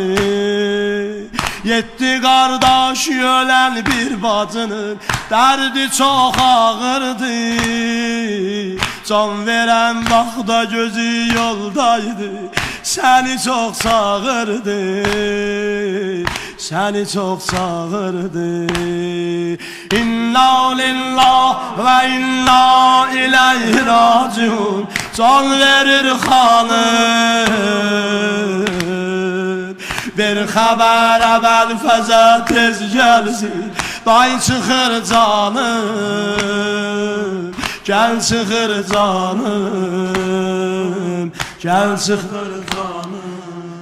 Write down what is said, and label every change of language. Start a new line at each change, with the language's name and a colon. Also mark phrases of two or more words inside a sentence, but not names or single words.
Azerbaijani: Yetdi qardaş ölən bir bacının, dərdi çox ağırdır. Can verən vaxtda gözü yoldaydı, səni çox sağırdı, səni çox sağırdı.
Arabic: إنا لله وإنا إليه راجعون.
Azerbaijani: Can verir hanım. Bir xəbər əvvəl fəzə tez gəlsin, day çıxır canım. Gəl çıxır canım, gəl çıxır canım.